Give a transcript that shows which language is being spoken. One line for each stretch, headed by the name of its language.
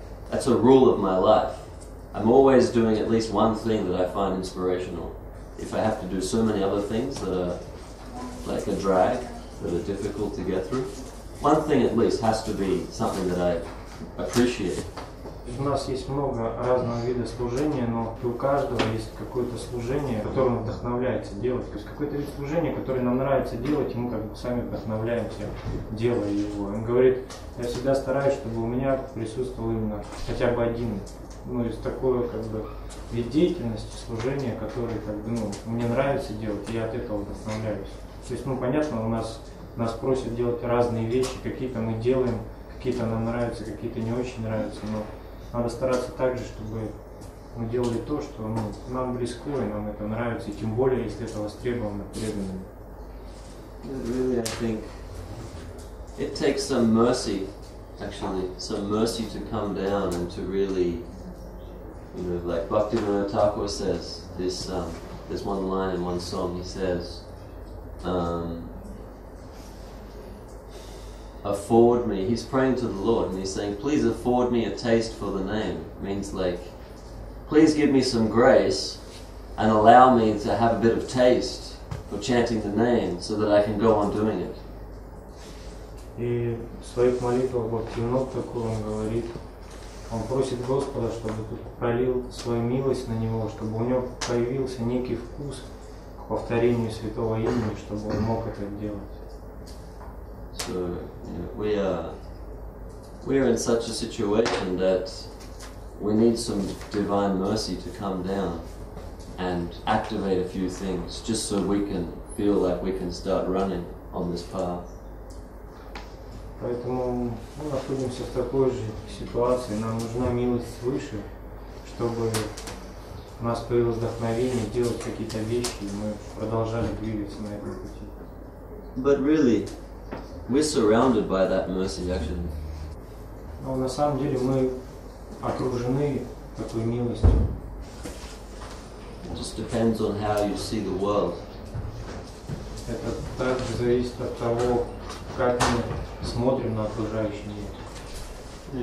English: That's a rule of my life. I'm always doing at least one thing that I find inspirational. If I have to do so many other things that are like a drag, that are difficult to get through, one thing at least has to be something that I appreciate.
Russian: У нас есть много разного вида служения, но у каждого есть какое-то служение, которое он вдохновляется делать. То есть какой-то вид служения, который нам нравится делать, и мы как бы сами вдохновляемся, делая его. Он говорит, я всегда стараюсь, чтобы у меня присутствовал именно хотя бы один, из такой как бы вид деятельности, служения, который как бы, мне нравится делать, и я от этого вдохновляюсь. То есть, понятно, нас просят делать разные вещи, какие-то мы делаем, какие-то нам нравятся, какие-то не очень нравятся, но надо стараться так же, чтобы мы делали то, что нам близко, и нам это нравится, и тем более, если это востребовано преданными.
English: Really, I think it takes some mercy, actually, to come down and to really, like Bhaktivinoda Thakur says, there's one line in one song, he says, afford me, he's praying to the Lord and he's saying, please afford me a taste for the name. Means like, please give me some grace and allow me to have a bit of taste for chanting the name so that I can go on doing it.
Russian: И в своих молитвах Бхактивинода Тхакур он говорит, он просит Господа, чтобы пролил свою милость на него, чтобы у него появился некий вкус к повторению святого имени, чтобы он мог это делать.
English: So we are in such a situation that we need some divine mercy to come down and activate a few things, just so we can feel like we can start running on this path.
Russian: Поэтому мы находимся в такой же ситуации. Нам нужна милость свыше, чтобы у нас появилось вдохновение делать какие-то вещи, и мы продолжали двигаться на этом пути.
English: But really, we're surrounded by that mercy, actually.
Russian: Но на самом деле мы окружены такой милостью.
English: It just depends on how you see the world.
Russian: Это также зависит от того, как мы смотрим на окружающий мир.